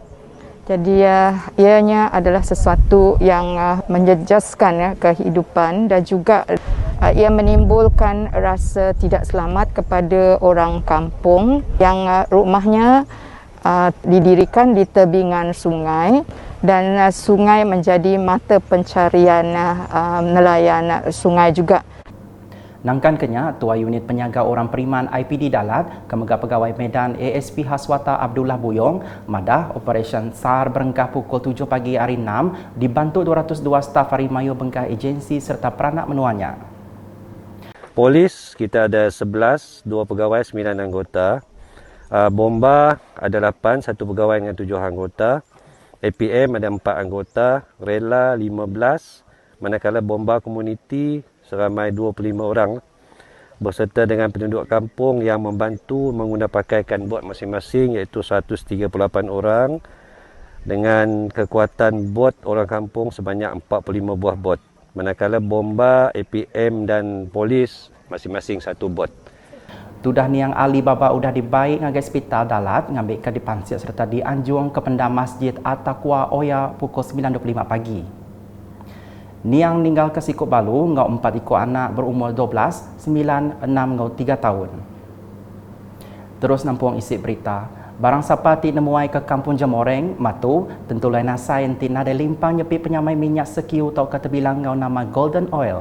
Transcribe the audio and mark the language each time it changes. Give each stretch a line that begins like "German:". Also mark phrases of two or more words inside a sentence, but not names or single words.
Malay: Jadi ianya adalah sesuatu yang menjejaskan kehidupan dan juga ia menimbulkan rasa tidak selamat kepada orang kampung yang rumahnya didirikan di tebingan sungai dan sungai menjadi mata pencarian nelayan sungai juga.
Iban: Nangkan kenya, Tua Unit Penyaga Orang Periman IPD Dalat, Kemegah Pegawai Medan ASP Haswata Abdullah Buyong, madah Operasi SAR berengkah pukul 7 pagi hari 6 dibantu 202 staf Harimayu Bengkah Agensi serta peranak menuanya.
Malay: Polis kita ada 11, 2 pegawai 9 anggota. Bomba ada 8, 1 pegawai dengan 7 anggota. APM ada 4 anggota, Rela 15, manakala bomba komuniti seramai 25 orang berserta dengan penduduk kampung yang membantu menggunakan pakaian bot masing-masing iaitu 138 orang dengan kekuatan bot orang kampung sebanyak 45 buah bot. Manakala bomba, APM dan polis masing-masing 1 bot.
Iban: Tudah ni yang Ali Baba udah dibaik ngagai hospital Dalat ngambil ke dipansir serta dianjung ke pendam Masjid At-Taqwa Oya pukul 9.25 pagi. Niang ninggal ke Sikuk Balu ngau 4 ikut anak berumur 12, 9, 6 ngau 3 tahun. Terus nampung isi berita. Barang siapa ti nemuai ke Kampung Jamoreng, Matu, tentu lain nasai enti nada limpang nyepi penyamai minyak sekiu tau kata bilang ngau nama Golden Oil.